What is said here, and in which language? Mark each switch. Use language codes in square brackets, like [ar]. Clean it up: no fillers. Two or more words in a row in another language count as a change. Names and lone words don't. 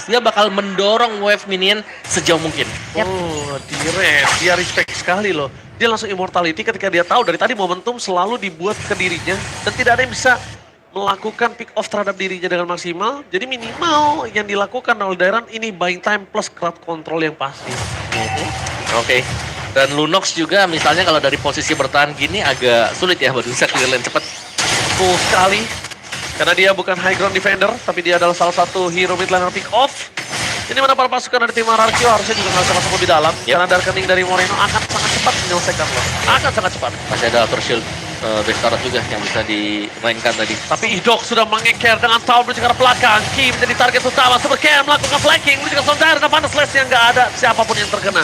[id] Dia bakal mendorong [en] wave minion [id] sejauh mungkin. Oh, dia respect sekali loh. Dia langsung immortality ketika dia tahu dari tadi momentum selalu dibuat ke dirinya. Dan tidak ada yang bisa melakukan [en] pick off [id] terhadap dirinya dengan maksimal. Jadi minimal yang dilakukan oleh Dairan ini [en] buying time plus crowd control [id] yang pasti. Oke. Dan Lunox juga misalnya kalau dari posisi bertahan gini agak sulit ya buat bisa [en] clear lane [id] cepat. Full sekali. Karena dia bukan [en] high ground defender, [id] tapi dia adalah salah satu [en] hero mid laner pick off. [id] Ini mana para pasukan dari tim RRQ harusnya juga nggak usah masuk lebih dalam. Karena darkening dari Moreno akan sangat cepat menyelesaikan lo. Akan sangat cepat. Masih ada Outer Shield Bestaros juga yang bisa dimainkan tadi. Tapi Idok sudah mengeker dengan Town menuju ke arah belakang. Ki menjadi target utama. Super Ken melakukan flanking menuju ke Sondar dan Panas Slash yang nggak ada siapapun yang terkena.